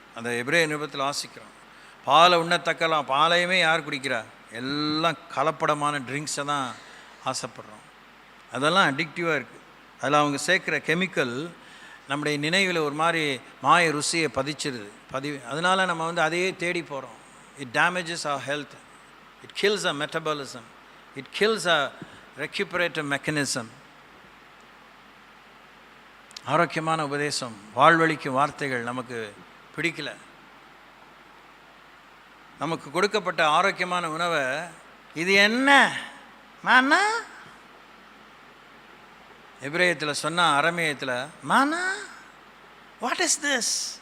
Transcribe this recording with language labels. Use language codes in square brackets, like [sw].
[ta] அந்த எபிரேய நிருபத்தில் வாசிக்கிறோம், பாலை உண்ணத்தக்கலாம், பாலையுமே யார் குடிக்கிறா? எல்லாம் கலப்படமான ட்ரிங்க்ஸை தான் ஆசைப்படுறோம். அதெல்லாம் அடிக்டிவாக இருக்குது. அதில் அவங்க சேர்க்குற கெமிக்கல் நம்முடைய நினைவில் ஒரு மாதிரி மாய ருசியை பதிச்சிருது. அதனால் நம்ம அதையே தேடி போகிறோம். [en] It damages our health. It kills our metabolism. It kills our recuperative mechanism. [ta] ஆரோக்கியமான உபதேசம், வாழ்வழிக்கும் வார்த்தைகள் நமக்கு பிடிக்கல. நமக்கு கொடுக்கப்பட்ட ஆரோக்கியமான உணவை இது என்ன மானா, எபிரேயத்தில் சொன்னால் அரமேயத்தில் மானா, [en] What is this?